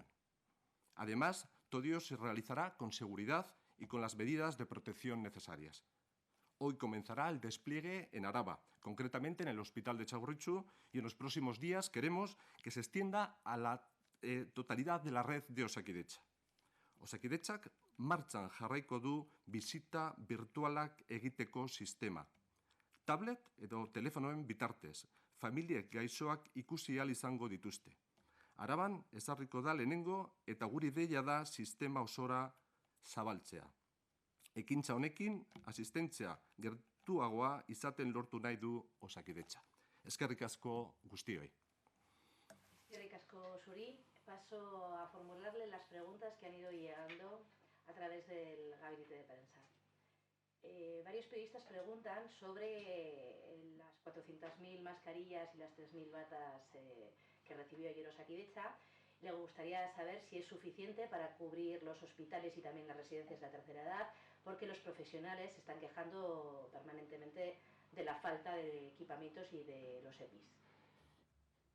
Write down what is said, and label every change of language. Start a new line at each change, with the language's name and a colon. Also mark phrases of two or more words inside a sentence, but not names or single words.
Spanish: Además, todo ello se realizará con seguridad y con las medidas de protección necesarias. Hoy comenzará el despliegue en Araba, concretamente en el Hospital de Txagorritxu, y en los próximos días queremos que se extienda a la totalidad de la red de Osakidetza.
Basque: Osakidetzak martxan jarraiko du bisita virtualak egiteko sistema. Tablet edo telefonoen bitartez, familiek gaixoak ikusi ahal izango dituzte. Araban ezarriko da lehenengo eta guri deia da sistema osora zabaltzea. Ekintza honekin, asistentzia gertuagoa izaten lortu nahi du Osakidetza. Eskerrik asko guztioi. Eskerrik asko zuri.
Spanish: Paso a formularle las preguntas que han ido llegando a través del gabinete de prensa. Varios periodistas preguntan sobre las 400.000 mascarillas y las 3.000 batas que recibió ayer Osakidetza. Le gustaría saber si es suficiente para cubrir los hospitales y también las residencias de la tercera edad, porque los profesionales se están quejando permanentemente de la falta de equipamientos y de los EPIs.